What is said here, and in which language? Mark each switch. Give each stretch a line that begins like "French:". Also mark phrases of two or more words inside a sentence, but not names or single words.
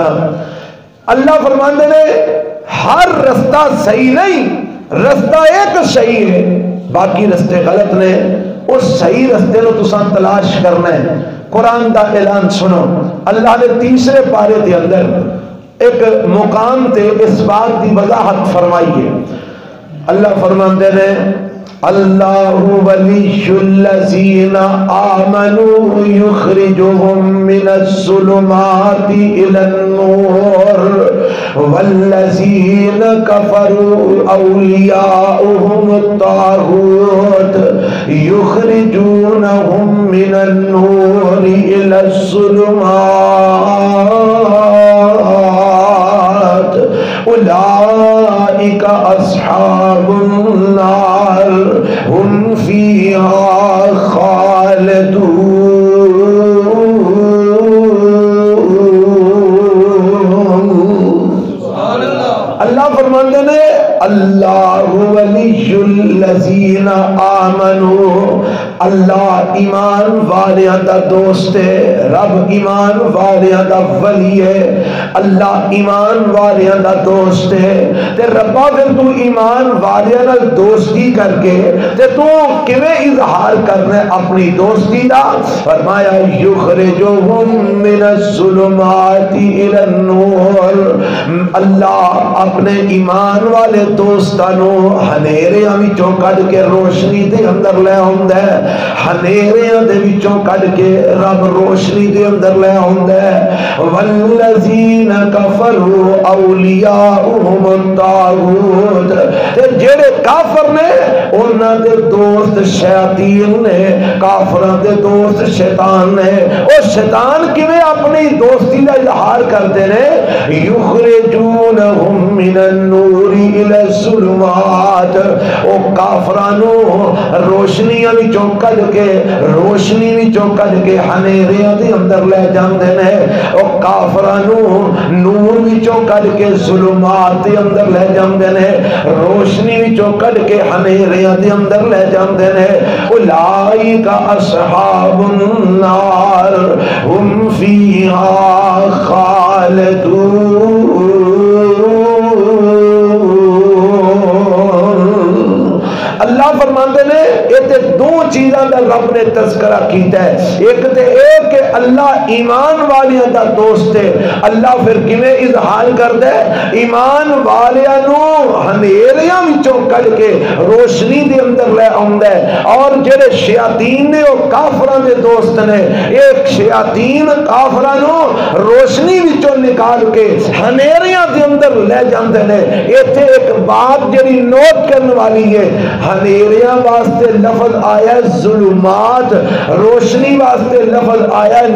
Punjabi: اللہ فرماندے نے ہر رستہ صحیح نہیں، رستہ ایک صحیح ہے باقی رستے غلط نے، اس صحیح رستے نو تساں تلاش کرنا ہے۔ قرآن دا اعلان سنو، اللہ نے تیسرے پارے دے اندر ایک مقام تے اس بات دی وضاحت فرمائی ہے۔ اللہ فرماندے نے
Arabic: اللہ ولی الذین آمنوا یخرجهم من الظلمات الى النور والذین کفروا اولیاؤهم الطاغوت یخرجونهم من النور الى الظلمات اولئک اصحاب النار ہم فیہا خالدون۔
Punjabi: اللہ فرماندے نے
Arabic: اللہ ولی الذین آمنوا،
Punjabi: اللہ ایمان والیاں دا دوست ہے، رب ایمان والیاں دا ولی ہے، اللہ ایمان والیاں دا دوست ہے۔ تے ربا پھر تو ایمان والیاں نال دوستی کر کے تے تو کیویں اظہار کرنا ہے اپنی دوستی دا؟
Arabic: فرمایا یخرجہم من الظلمات الى النور،
Punjabi: اللہ اپنے ایمان والے دوستانو ہنیریاں وچوں کڈ کے روشنی دے اندر لے آوندا ہے، ہنیریاں دے وچوں کڈ کے رب روشنی دے اندر لے آوندا ہے۔
Arabic: والذین کفروا اولیاؤہم الطاغوت،
Punjabi: تے جڑے کافر نے انہاں دے دوست شیاطین نے، کافراں دے دوست شیطان نے۔ او شیطان کیویں اپنی دوستی دا اظہار کردے نے؟
Arabic: یخرجونہم من النور الى الظلمات،
Punjabi: او کافرانو روشنیاں وچوں کڈ کے، روشنی وچوں کڈ کے ہنیریاں دے اندر لے جاندے نے، او کافرانو نور وچوں کڈ کے ظلمات دے اندر لے جاندے نے، روشنی وچوں کڈ کے ہنیریاں دے اندر لے جاندے نے۔
Arabic: اولئک اصحاب النار ہم فیہا خالدون۔
Punjabi: اللہ فرماندے نے یہ تے دو چیزاں دا رب نے تذکرہ کیتا ہے، ایک تے ایک کہ اللہ ایمان والیاں دا دوست ہے۔ اللہ پھر کیویں اظہار کردا ہے؟ ایمان والیاں نو ہنیریاں وچوں کڈ کے روشنی دے اندر لے آوندا ہے، اور جڑے شیاطین نے او کافراں دے دوست نے، ایک شیاطین کافراں نو روشنی وچوں نکال کے ہنیریاں دے اندر لے جاندے نے۔ ایتھے ایک بات جڑی نوٹ کرن والی ہے، ہنیریاں واسطے لفظ آیا ہے ظلمات، روشنی واسطے لفظ آیا ہے